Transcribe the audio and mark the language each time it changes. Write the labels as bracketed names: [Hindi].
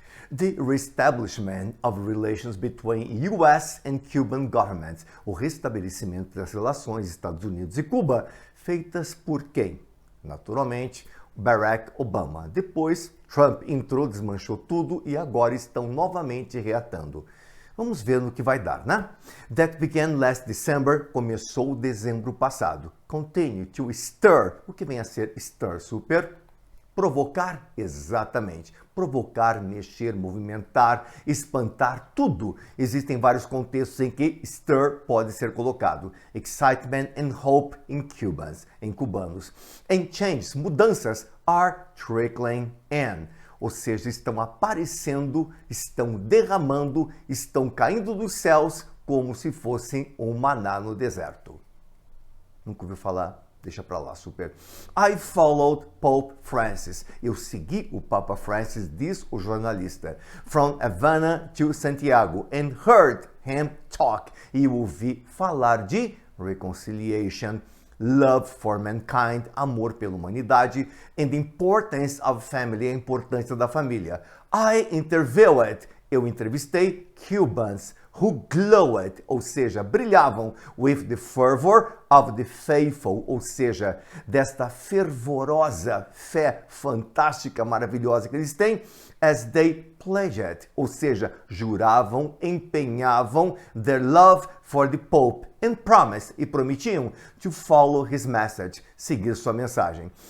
[English] The reestablishment of relations between US and Cuban governments. [Portuguese] O restabelecimento das relações Estados Unidos e Cuba, feitas por quem? Naturalmente, Barack Obama. Depois, Trump entrou, desmanchou tudo e agora estão novamente reatando. Vamos ver no que vai dar, né? [English] That began last December, [Portuguese] começou dezembro passado. [English] Continue to stir. [Portuguese] O que vem a ser stir, Super? Provocar? Exatamente. Provocar, mexer, movimentar, espantar, tudo. Existem vários contextos em que stir pode ser colocado. [English] Excitement and hope in Cubans, [Portuguese] em cubanos. [English] And changes, mudanças, are trickling in. [Portuguese] Ou seja, estão aparecendo, estão derramando, estão caindo dos céus como se fossem um maná no deserto. Nunca ouviu falar? Deixa pra lá, Super. [English] I followed Pope Francis. [Portuguese] Eu segui o Papa Francis, diz o jornalista. [English] From Havana to Santiago and heard him talk. [Portuguese] E eu ouvi falar de reconciliation, [English] love for mankind, [Portuguese] amor pela humanidade, [English] and the importance of family, [Portuguese] a importância da família. [English] I interviewed. [Portuguese] Eu entrevistei [English] Cubans who glowed, [Portuguese] ou seja, brilhavam [English] with the fervor of the faithful, [Portuguese] ou seja, desta fervorosa fé fantástica, maravilhosa que eles têm, [English] as they pledged, [Portuguese] ou seja, juravam, empenhavam [English] their love for the Pope and promised, [Portuguese] e prometiam [English] to follow his message, [Portuguese] seguir sua mensagem.